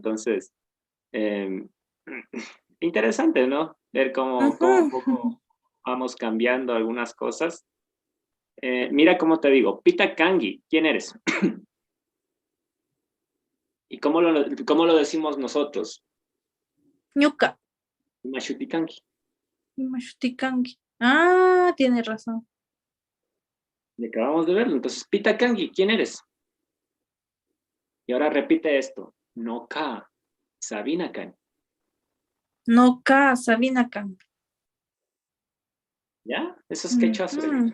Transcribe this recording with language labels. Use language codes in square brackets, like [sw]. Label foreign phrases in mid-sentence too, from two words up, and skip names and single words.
[es] Entonces, eh, interesante, ¿no? Ver cómo un Ujú. poco vamos cambiando algunas cosas. Mira cómo te digo, [qu] Pita Kangi, [es] ¿quién eres? ¿Y cómo lo decimos nosotros? [qu] Ñuka. Mashuti Kangi. Mashtikangi. [es] Ah, tiene razón. Y acabamos de verlo. Entonces, [qu] Pita Kangi, [es] ¿quién eres? Y ahora repite esto. [qu] No Ka, Sabina Kangi. No ka, Sabina Kang. [es] ¿Ya? Eso es quechua sureño.